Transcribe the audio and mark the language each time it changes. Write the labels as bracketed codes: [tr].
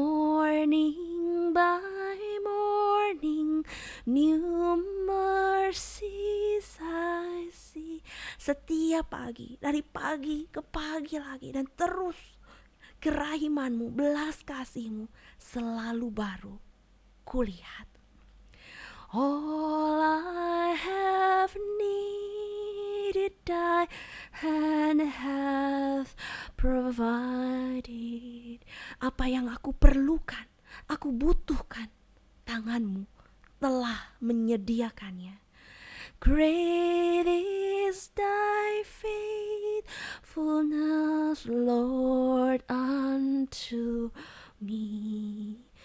[en] Morning by morning, new mercies I see. [id] Setiap pagi, dari pagi ke pagi lagi, dan terus kerahiman-Mu, belas kasih-Mu selalu baru kulihat. [en] All I have needed thy hand hath provided. [id] Apa yang aku perlukan, aku butuhkan, tangan-Mu telah menyediakannya. [en] Great is thy faithfulness, Lord, unto me.